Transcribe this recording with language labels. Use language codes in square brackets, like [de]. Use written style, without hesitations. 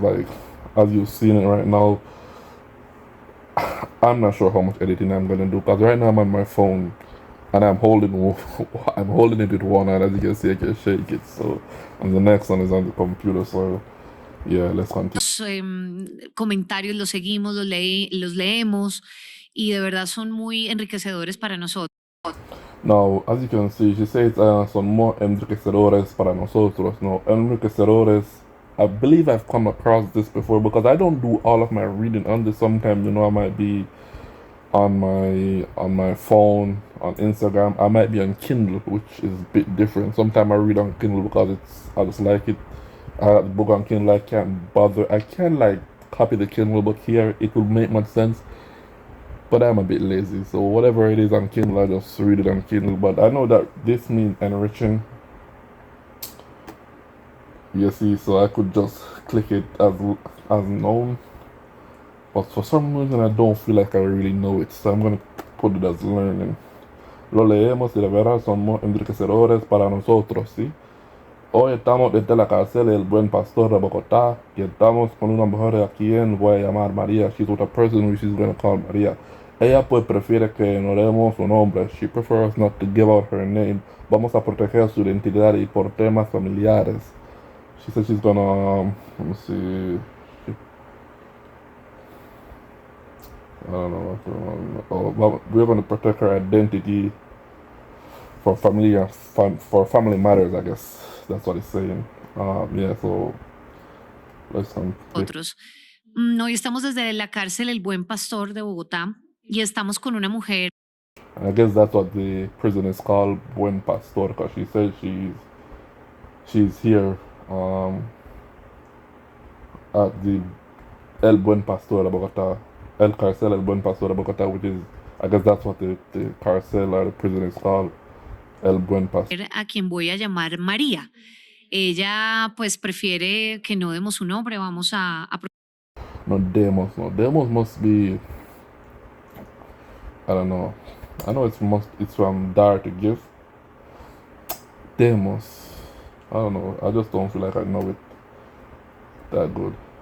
[en] Like as you've seen it right now, I'm not sure how much editing I'm gonna do because right now I'm on my phone and I'm holding it with one hand. As you can see, I can shake it. So, and the next one is on the computer. So, yeah, let's continue. [es] Comentarios los seguimos, los leemos y de verdad son muy enriquecedores para nosotros. [en] Now, as you can see, she says [es] son more enriquecedores para nosotros. [en] No, enriquecedores. I believe I've come across this before because I don't do all of my reading on this. Sometimes, I might be on my phone, on Instagram. I might be on Kindle, which is a bit different. Sometimes I read on Kindle because I just like it. I have the book on Kindle. I can't bother. I can like copy the Kindle book here. It will make much sense. But I'm a bit lazy, so whatever it is on Kindle, I just read it on Kindle. But I know that this means enriching. You see, so I could just click it as known. But for some reason, I don't feel like I really know it, so I'm gonna put it as learning. [es] Lo leemos y de veras somos enriquecedores para nosotros, ¿sí? Hoy estamos desde la cárcel del Buen Pastor de Bogotá y estamos con una mujer a quien voy a llamar María. [en] She's with a person who she's going to call María. [es] Ella pues prefiere que no demos su nombre. [en] She prefers not to give out her name. [es] Vamos a proteger su identidad y por temas familiares. [en] She said she's gonna, let me see. I don't know. Oh, we're going to protect her identity for family matters, I guess. That's what it's saying. Yeah, so let's [es] Otros. Hoy estamos desde la cárcel El Buen Pastor de Bogotá y estamos con una mujer [en] And I guess that's what the prison is called, Buen Pastor, because she says she's here um, at the El Buen Pastor de Bogota, El Carcel El Buen Pastor de Bogota, which is, I guess that's what the carcel or the prison is called, El Buen Pastor. [es] a quien voy a llamar María. Ella pues prefiere que no demos su nombre, vamos a No, Demos. [en] No, Demos must be, I don't know. I know it's from Dar to Give. Demos. I don't know. I just don't feel like I know it that good.